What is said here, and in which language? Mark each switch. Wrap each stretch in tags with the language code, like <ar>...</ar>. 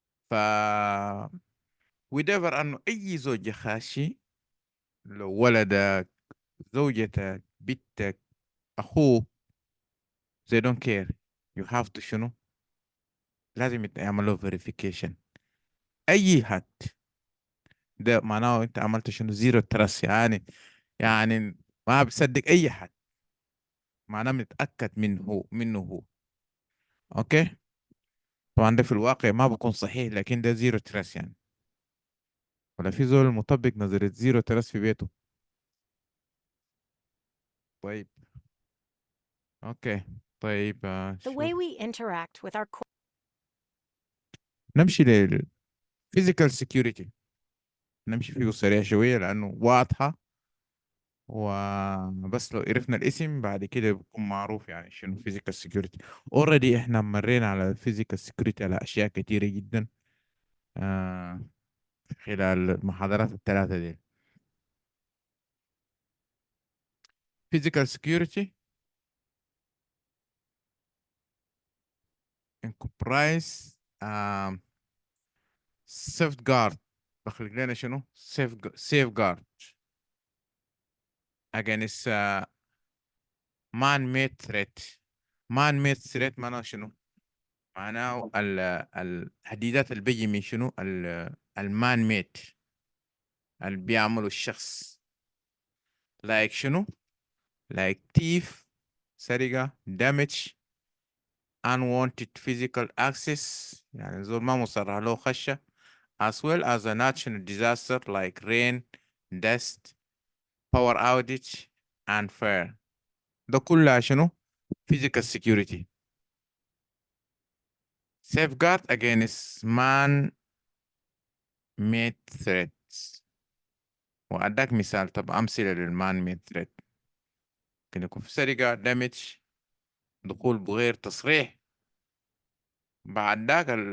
<ar>ف وديفر انه اي زوجة خاشي، لو ولدك، زوجتك، بنتك، اخوك،</ar> <en>they don't care. you have to</en> <ar>شنو، لازم يعملوا</ar> <en>verification.</en> <ar>اي حد ده معناه انت عملت شنو، زيرو ترس، يعني ما بصدق اي حد، معناه متأكد منه هو. اوكي. طبعا ده في الواقع ما بكون صحيح لكن ده زيرو ترس يعني. ولا في زول مطبق نظرية زيرو ترس في بيته؟ طيب. اوكي. طيب</ar> <en>The way we interact with our</en> <ar>نمشي لل physical security. نمشي فيه سريع شوية لأنه واضحة، وبس لو عرفنا الاسم بعد كده بيكون معروف يعني شنو physical security. already احنا مرينا على physical security على أشياء كتيرة جدا خلال المحاضرات الثلاثة دي.</ar> <en>physical security comprise safeguard،</en> <ar>بخلق لنا شنو</ar> <en>safeguard against man-made threat. man-made threat</en> <ar>معناه شنو؟ معناه التهديدات اللي بيجي من شنو، المان ميد اللي بيعملوا الشخص،</ar> <en>like شنو، like thief،</en> <ar>سرقة،</ar> <en>damage، unwanted physical access،</en> <ar>يعني زول ما مصرح له خشة،</ar> <en>as well as a natural disaster like rain، dust، power outage and fire.</en> <ar>ده كلها شنو physical security.</ar> <en>safeguard against man-made threats.</en> <ar>وأداك مثال، طب أمثلة للمان ميد ثريت ممكن يكون في سرقة، دمج، دخول بغير تصريح. بعد ذاك</ar>